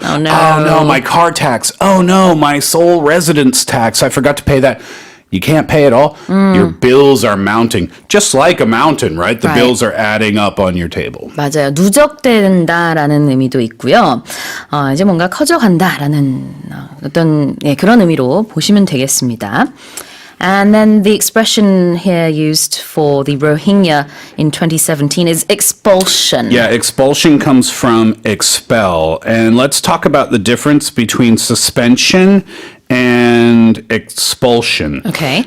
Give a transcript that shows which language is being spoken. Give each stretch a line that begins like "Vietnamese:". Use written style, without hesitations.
English: Oh, no. Oh, no, my car tax. Oh, no, my sole residence tax. I forgot to pay that. You can't pay it all. Your bills are mounting, just like a mountain, right? The Right. bills are adding up on your table.
Korean: 맞아요. 누적된다라는 의미도 있고요. 이제 뭔가 커져간다라는 어떤 그런 의미로 보시면 되겠습니다.
English: And then the expression here used for the Rohingya in 2017 is expulsion. Yeah, expulsion comes from expel. And let's talk about the difference between suspension and expulsion. Okay.